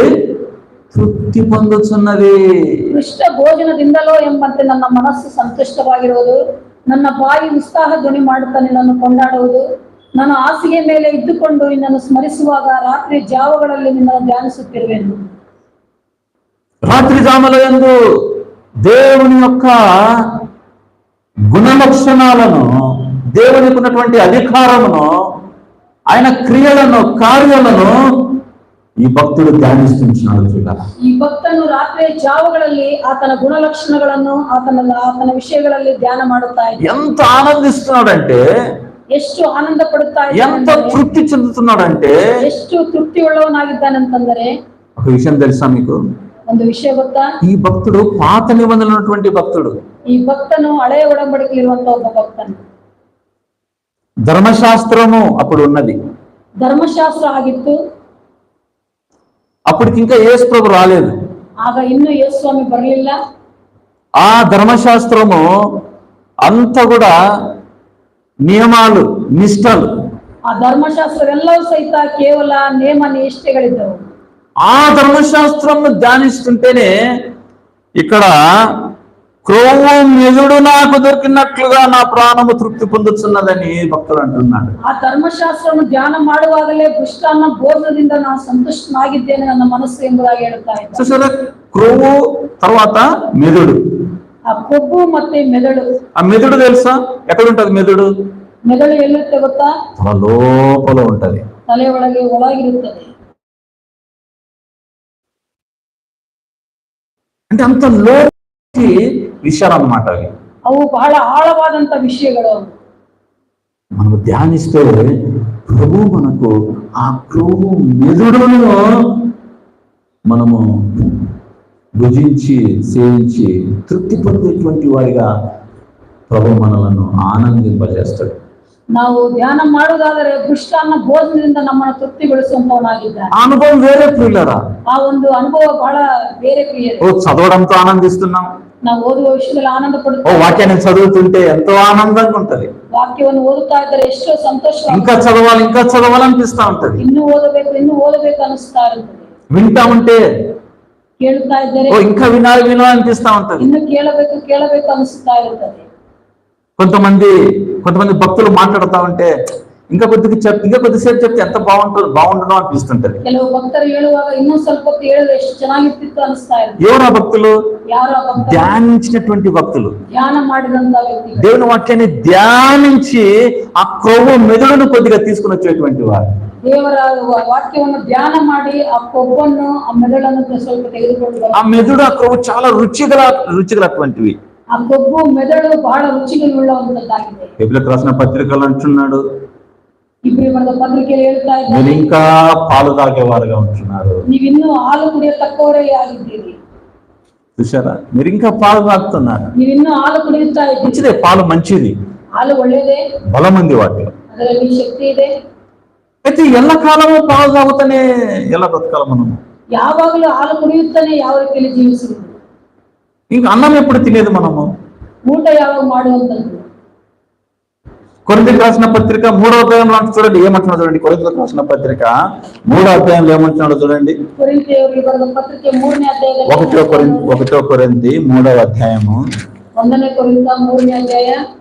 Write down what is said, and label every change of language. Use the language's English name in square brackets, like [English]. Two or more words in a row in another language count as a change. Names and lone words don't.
[Telugu] తృప్తి పొందుతున్నది. [Kannada] ಕೃಷ್ಣ ಭೋಜನದಿಂದಲೋ ಎಂಬಂತೆ ನನ್ನ ಮನಸ್ಸು ಸಂತುಷ್ಟವಾಗಿರುವುದು, ನನ್ನ ಬಾಯಿ ಉತ್ಸಾಹ ಧ್ವನಿ ಮಾಡುತ್ತಾ ನಿನ್ನನ್ನು ಕೊಂಡಾಡುವುದು. ನಾನು ಹಾಸಿಗೆ ಮೇಲೆ ಇದ್ದುಕೊಂಡು ನಿನ್ನನ್ನು ಸ್ಮರಿಸುವಾಗ ರಾತ್ರಿ ಜಾವಗಳಲ್ಲಿ ನಿನ್ನನ್ನು ಧ್ಯಾನಿಸುತ್ತಿರುವೆನು. [Telugu] రాత్రి జాముల యందు దేవుని యొక్క గుణలక్షణాలను, దేవునికి ఉన్నటువంటి అధికారమును, ఆయన క్రియలను, కార్యాలను ఈ భక్తుడు ధ్యానిస్తున్నాడు. చూడాలి, [Kannada] ಈ ಭಕ್ತನು ರಾತ್ರಿ ಜಾವಗಳಲ್ಲಿ ಆತನ ಗುಣಲಕ್ಷಣಗಳನ್ನು, ಆತನ ವಿಷಯಗಳಲ್ಲಿ ಧ್ಯಾನ ಮಾಡುತ್ತಾ ಇದ್ದಾನೆ. [Telugu] ఎంత ఆనందిస్తున్నాడంటే, [Kannada] ಎಷ್ಟು ಆನಂದ ಪಡುತ್ತಾ [Telugu] ఎంత [Kannada] ಇದ್ದಾನೆ, [Telugu] తృప్తి చెందుతున్నాడంటే, [Kannada] ಎಷ್ಟು ತೃಪ್ತಿ ಉಳ್ಳವನಾಗಿದ್ದಾನಂತಂದರೆ, [Telugu] ఒక విషయం తెలుసా మీకు? [Kannada] ಒಂದು ವಿಷಯ ಗೊತ್ತಾ? [Telugu] ఈ భక్తుడు పాత నిబంధనలు ఉన్నటువంటి భక్తుడు. [Kannada] ಈ ಭಕ್ತನು ಹಳೆಯ ಒಡಂಬಡಿಕೆಯಿರುವಂತ ಒಬ್ಬ ಭಕ್ತನು. [Telugu] ధర్మశాస్త్రము అప్పుడు ఉన్నది. [Kannada] ಧರ್ಮಶಾಸ್ತ್ರ ಆಗಿತ್ತು. [Telugu] అప్పటికి ఇంకా యేసు ప్రభు రాలేదు. [Kannada] ಆಗ ಇನ್ನು ಯೇಸು ಸ್ವಾಮಿ ಬರಲಿಲ್ಲ. [Telugu] ఆ ధర్మశాస్త్రము అంతా కూడా నియమాలు, నిష్టలు. [Kannada] ಆ ಧರ್ಮಶಾಸ್ತ್ರವೆಲ್ಲವೂ ಸಹಿತ ಕೇವಲ ನೇಮ ನಿಷ್ಠೆಗಳಿದ್ದವು. [Telugu] ఆ ధర్మశాస్త్రం ధ్యానిస్తుంటేనే ఇక్కడ క్రొవ్వు మెదుడు నాకు దొరికినట్లుగా నా ప్రాణము తృప్తి పొందుతున్నదని భక్తుడు అంటున్నాడు. [Kannada] ಆ ಧರ್ಮಶಾಸ್ತ್ರವನ್ನು ಧ್ಯಾನ ಮಾಡುವಾಗಲೇ ದುಷ್ಟಾನ್ನ ಭೋಜನದಿಂದ ನಾನು ಸಂತುಷ್ಟನಾಗಿದ್ದೇನೆ ನನ್ನ ಮನಸ್ಸು ಎಂಬುದಾಗಿ ಹೇಳುತ್ತಾ ಇದ್ದ. [Telugu] చూసారా, క్రొవ్వు తర్వాత మెదుడు. [Kannada] ಆ ಕೊಬ್ಬು ಮತ್ತೆ ಮೆದುಳು. [Telugu] ఆ మెదుడు తెలుసా ఎక్కడ ఉంటది? [Kannada] ಮೆದುಳು ಎಲ್ಲಿರುತ್ತೆ ಗೊತ್ತಾ? [Telugu] తన లోపల ఉంటది. [Kannada] ತಲೆ ಒಳಗಿರುತ್ತದೆ. [Telugu] అంటే అంత లోకి విషయాలు అన్నమాట అవి. [Kannada] ಅವು ಬಹಳ ಆಳವಾದಂತ ವಿಷಯಗಳು. [Telugu] మనం ధ్యానిస్తే ప్రభు మనకు ఆ క్రొవ్వు మెదుడును మనము భుజించి, సేవించి తృప్తి పొందేటువంటి వారిగా ప్రభు మనలను ఆనందింపజేస్తాడు. [Kannada] ನಾವು ಧ್ಯಾನ ಮಾಡುವುದಾದರೆ ದುಷ್ಟಾನ್ನ ಭೋಜನದಿಂದ ನಮ್ಮನ್ನು ತೃಪ್ತಿಗೊಳಿಸುವಂತವನಾಗಿದ್ದಾನೆ. [Telugu] ఆ అనుభవం వేరే ప్రియులరా. [Kannada] ಆ ಒಂದು ಅನುಭವ ಬಹಳ ಬೇರೆ ಪ್ರಿಯರೇ. [Telugu] చదవడంతో ఆనందిస్తున్నాం. [Kannada] ನಾವು ಓದುವ ವಿಷಯದಲ್ಲಿ ಆನಂದ ಪಡುತ್ತೇವೆ. [Telugu] వాక్యాన్ని చదువుతుంటే ఎంతో ఆనందంగా ఉంటది. [Kannada] ವಾಕ್ಯವನ್ನು ಓದುತ್ತಾ ಇದ್ದರೆ ಎಷ್ಟೋ ಸಂತೋಷ. [Telugu] ఇంకా చదవాలనిపిస్తా ఉంటది. [Kannada] ಇನ್ನೂ ಓದಬೇಕು ಅನಿಸ್ತಾ ಇರುತ್ತದೆ. [Telugu] వింటా ఉంటే [Kannada] ಕೇಳುತ್ತಾ ಇದ್ದರೆ [Telugu] ఇంకా వినాలనిపిస్తా ఉంటది. [Kannada] ಇನ್ನು ಕೇಳಬೇಕು ಅನಿಸ್ತಾ ಇರುತ್ತದೆ. [Telugu] కొంతమంది భక్తులు మాట్లాడుతా ఉంటే ఇంకా కొద్దిసేపు చెప్తే ఎంత బాగుంటుందో అనిపిస్తుంటది. [Kannada] ಕೆಲವು ಭಕ್ತರು ಹೇಳುವಾಗ ಇನ್ನೂ ಸ್ವಲ್ಪ ಹೊತ್ತು ಹೇಳಿದ್ರೆ ಎಷ್ಟು ಚೆನ್ನಾಗಿರ್ತಿತ್ತು ಅನಿಸ್ತಾ ಇರುತ್ತೆ. [Telugu] ఎవరు ఆ భక్తులు? [Kannada] ಯಾರು ಆ ಭಕ್ತರು? [Telugu] ధ్యానించినటువంటి భక్తులు, [Kannada] ಧ್ಯಾನ ಮಾಡಿದಂತ ವ್ಯಕ್ತಿಗಳು, [Telugu] దేవుని వాక్యాన్ని ధ్యానించి ఆ క్రొవ్వు మెదుడును కొద్దిగా తీసుకుని వచ్చేటువంటి వారు. [Kannada] ದೇವರ ವಾಕ್ಯವನ್ನು ಧ್ಯಾನ ಮಾಡಿ ಆ ಕೊಬ್ಬನ್ನು, ಆ ಮೆದುಳನ್ನು ಸ್ವಲ್ಪ ತೆಗೆದುಕೊಂಡು, [Telugu] ఆ మెదుడు, ఆ క్రొవ్వు చాలా రుచిగలటువంటివి. [Kannada] ಆ ಕೊಬ್ಬು ಮೆದುಳು ಬಹಳ ರುಚಿಗಳುಳ್ಳವಂತದ್ದಾಗಿದೆ. [Telugu] బైబిల్కి రాసిన పత్రికలు అంటున్నాడు, [Kannada] ಇಬ್ರಿಯ ಬರೆದ ಪತ್ರಿಕೆಯಲ್ಲಿ ಹೇಳ್ತಾ [Telugu] మీరు [Kannada] ಇದ್ದಾರೆ, [Telugu] ఇంకా పాలు తాగేవారుగా ఉంటున్నారు. [Kannada] ನೀವಿನ್ನೂ ಹಾಲು ಕುಡಿಯತಕ್ಕವರೇ ಆಗಿದ್ದೀರಿ. [Telugu] చూసారా, మీరు ఇంకా పాలు తాగుతున్నారు. [Kannada] ನೀವಿನ್ನೂ ಹಾಲು ಕುಡಿಯುತ್ತಾ ಇದ್ದೀರಿ. [Telugu] మంచిదే, పాలు మంచిది, [Kannada] ಹಾಲು ಒಳ್ಳೆಯದೇ, [Telugu] బలం ఉంది వాటిలో. [Kannada] ಅದರಲ್ಲಿ ಶಕ್ತಿ ಇದೆ. [Telugu] అయితే ఎల్లకాలము పాలు తాగుతానే ఎలా బ్రతకాలి మనం? [Kannada] ಯಾವಾಗಲೂ ಹಾಲು ಕುಡಿಯುತ್ತಾನೆ ಯಾವ ರೀತಿಯಲ್ಲಿ ಜೀವಿಸುವುದು. [Telugu] ఇంకా అన్నం ఎప్పుడు తినేది మనము? [Kannada] ಊಟ ಯಾವಾಗ ಮಾಡುವಂತದ್ದು? [Telugu] కొరింథీయులకు రాసిన పత్రిక 3వ అధ్యాయంలో చూడండి ఏమంటున్నాడు చూడండి. కొరింథీయులకు రాసిన పత్రిక 3వ అధ్యాయంలో ఏమంటున్నాడు చూడండి. [Kannada] ಕೊರಿಂಥಿಯವರಿಗೆ ಬರೆದ ಪತ್ರಿಕೆ 3ನೇ ಅಧ್ಯಾಯದಲ್ಲಿ [Telugu] 1 కొరింథీ 3వ అధ్యాయము [Kannada] 1ನೇ ಕೊರಿಂಥ 3ನೇ ಅಧ್ಯಾಯ.